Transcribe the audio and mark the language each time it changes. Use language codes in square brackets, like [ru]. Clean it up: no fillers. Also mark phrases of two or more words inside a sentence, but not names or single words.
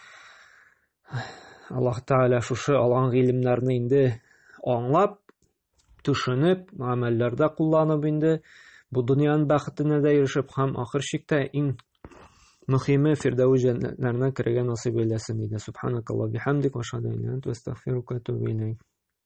[tt] Аллаһ Тәгалә шушы алган гыйлемнәрне инде аңлап, төшенеп, гамәлләрдә кулланып инде бу дөньяның бәхетенә дә ирешеп, һәм ахыр чиктә иң мөһиме фирдәүс җәннәтләренә керергә насыйп әйләсен иде. [ar] سبحانك اللهم بحمدك وأشهد أن لا إله إلا أنت، أستغفرك وأتوب إليك.